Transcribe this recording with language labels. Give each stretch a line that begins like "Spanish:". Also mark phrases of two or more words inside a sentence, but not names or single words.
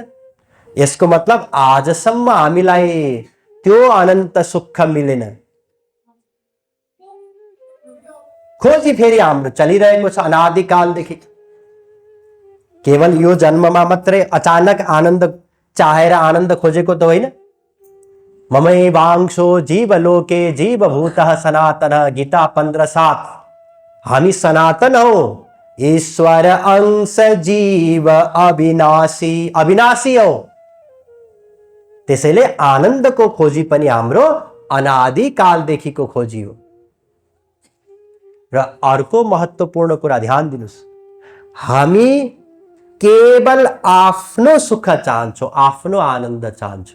Nepali: यसको मतलब आजसम्म हामीलाई त्यो अनन्त सुख मिलेन। खोजी फेरि हाम्रो चलिरहेको छ अनादिकालदेखि। केवल यो जन्ममा मात्रै अचानक आनन्द चाहेर आनन्द खोजेको त होइन।
Sanskrit: ममैवांशो जीवलोके जीवभूतः सनातनः, गीता 15:7।
Nepali: हामी सनातन हौ, ईश्वर अंश जीव अविनाशी हौ। त्यसैले आनन्दको खोजी पनि हाम्रो अनादिकालदेखिको खोजी हो। र अर्को महत्त्वपूर्ण कुरा ध्यान दिनुस्, हामी केवल आफ्नो सुख चाहन्छौँ, आफ्नो आनन्द चाहन्छौँ।